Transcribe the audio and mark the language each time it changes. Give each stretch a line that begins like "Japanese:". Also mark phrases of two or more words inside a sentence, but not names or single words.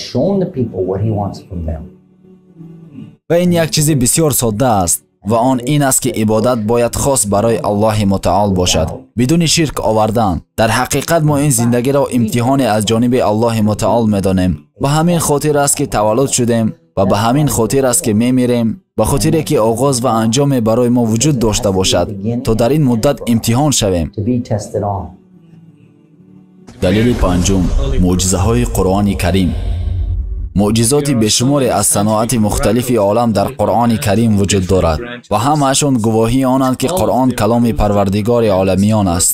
Tajik: ва ин як чизи бисёр содда аст ва он ин аст ки ибодат бояд хос барои Аллоҳи мутаол бошад, бидуни ширк овардан. дар ҳақиқат мо ин зиндагиро имтиҳоне аз ҷониби Аллоҳи мутаол медонем. ба ҳамин хотир аст ки таваллуд шудем
Persian: و به همین خاطر است که میمیریم، به خاطر که آغاز و انجام برای ما وجود داشته باشد تا در این مدت امتحان شویم. دلیل پنجم، معجزه های قرآن کریم. معجزات بشمار از صناعت مختلف عالم در قرآن کریم وجود دارد و همه‌شان گواهی آنند که قرآن کلام پروردگار عالمیان است.